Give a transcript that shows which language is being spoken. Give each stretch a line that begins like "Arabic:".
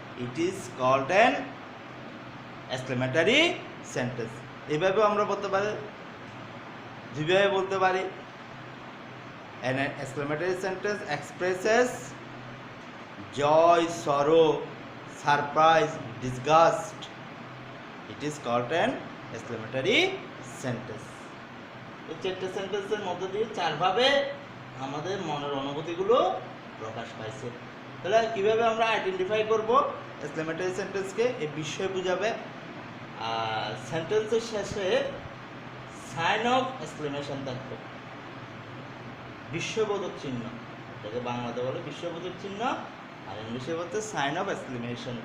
English: It is called an exclamatory sentence.
Bangla: এইভাবে আমরা বলতে পারি, দুইভাবে বলতে পারি।
English: An exclamatory sentence expresses joy, sorrow, surprise, disgust. It is called an exclamatory sentence.
Bangla: এই চারটে সেন্টেন্সের মধ্য দিয়ে চারভাবে আমাদের মনের অনুভূতিগুলো প্রকাশ পাইছে। তাহলে কিভাবে আমরা আইডেন্টিফাই করব এক্সক্লেমেটরি সেন্টেন্সকে, এই বিষয় বুঝাবে। আর সেন্টেন্সের শেষে সাইন অফ এক্সক্লেমেশন থাকবে, বিস্ময়বোধক চিহ্ন, এটাকে বাংলাতে বলে বিস্ময়বোধক চিহ্ন, আর ইংলিশে বলতে সাইন অফ এক্সক্লেমেশন।